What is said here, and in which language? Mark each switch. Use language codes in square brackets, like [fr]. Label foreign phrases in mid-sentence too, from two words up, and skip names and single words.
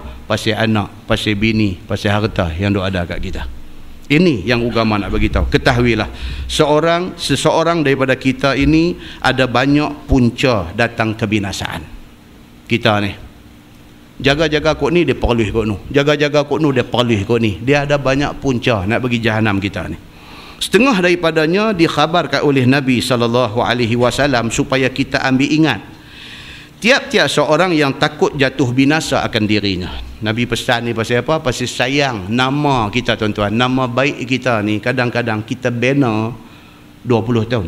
[ms] Pasal anak, pasal bini, pasal harta yang duk ada kat kita. Ini yang agama nak bagi tahu. Ketahuilah, seseorang daripada kita ini ada banyak punca datang kebinasaan. Kita ni jaga-jaga kot ni dia perluh kot nu, jaga-jaga kot nu dia perluh kot ni. Dia ada banyak punca nak bagi jahanam kita ni. Setengah daripadanya dikhabarkan oleh Nabi SAW supaya kita ambil ingat. Tiap-tiap seorang yang takut jatuh binasa akan dirinya. Nabi pesan ni pasal apa? Pasal sayang nama kita tuan-tuan, nama baik kita ni kadang-kadang kita bina 20 tahun.